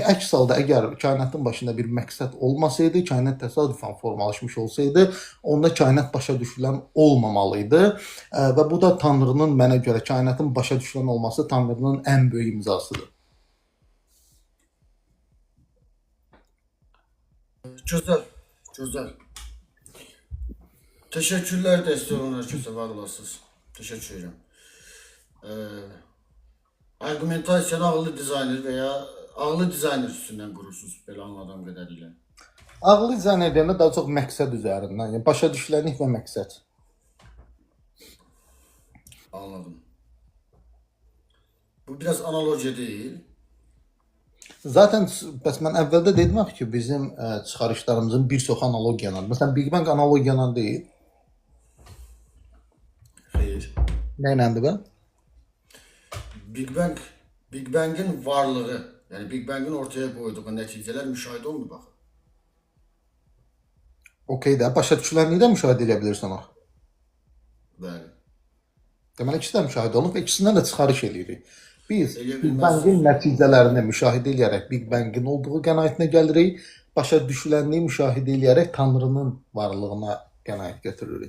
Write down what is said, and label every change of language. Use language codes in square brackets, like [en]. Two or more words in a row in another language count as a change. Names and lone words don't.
[az] Əks halda əgər kainatın başında bir məqsəd olmasaydı, kainat təsadüfən formalaşmış olsaydı, onda kainat başa düşülən olmamalıydı. Və bu da Tanrının, mənə görə, kainatın başa düşülən olması Tanrının ən böyük imzasıdır. Gözəl, gözəl. [tr] Teşekkürler destek herkese, var olasınız. Teşekkür ederim. [az] Argumentasiyonu ağıllı dizayner veya ağıllı dizayner üstündən qurursunuz, belə anladığım qədərilə. Ağıllı dizayner deyəndə daha çox məqsəd üzərindən, yəni başa düşülənlik və məqsəd. Anladım. Bu biraz analogiya deyil. Zaten bəs mən əvvəldə dedim axı ki, bizim çıxarışlarımızın bir çox analogiyalar. Məsələn, Big Bang analogiyalar deyil. Xeyr. Nə iləndir bə? [tr] Big Bang'in varlığı, yani Big Bang'in ortaya koyduğu neticeler müşahede olmuyor bak. [az] Okey də, başa düşülənliyi də müşahidə edə bilirsən o. Bəli. Deməli, ikisi də müşahidə olunub və ikisindən də çıxarış edirik. Biz Elə Big Bang'in nəticələrini müşahidə edərək Big Bang'in olduğu qənaətinə gəlirik, başa düşülənliyi müşahidə edərək Tanrının varlığına qənaət götürürük.